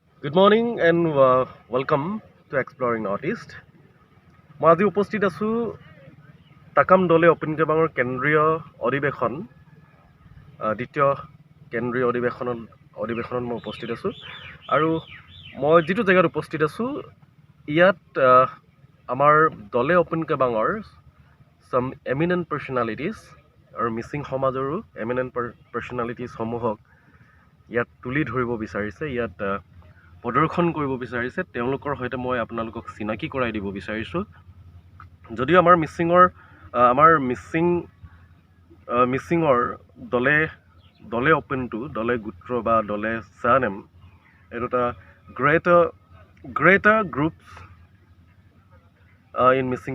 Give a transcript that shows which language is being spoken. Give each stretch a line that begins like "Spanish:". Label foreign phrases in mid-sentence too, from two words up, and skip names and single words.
English: Good morning and welcome to Exploring Northeast.
Assamese: মই আজি উপস্থিত আছোঁ তাকাম দলে অপিন কেবাঙৰ কেন্দ্ৰীয় অধিৱেশন দ্বিতীয় কেন্দ্ৰীয় অধিৱেশনত মই উপস্থিত আছোঁ আৰু মই যিটো জেগাত উপস্থিত আছোঁ ইয়াত আমাৰ দলে অপিন কেবাঙৰ
English: some eminent personalities
Assamese: আৰু মিচিং সমাজৰো
English: eminent personalities
Assamese: সমূহক ইয়াত তুলি ধৰিব বিচাৰিছে ইয়াত প্ৰদৰ্শন কৰিব বিচাৰিছে তেওঁলোকৰ সৈতে মই আপোনালোকক চিনাকি কৰাই দিব বিচাৰিছোঁ যদিও আমাৰ মিচিঙৰ দলে অপেনটো দলে গোত্ৰ বা দলে চানেম এইটো এটা
English: greater groups in Mising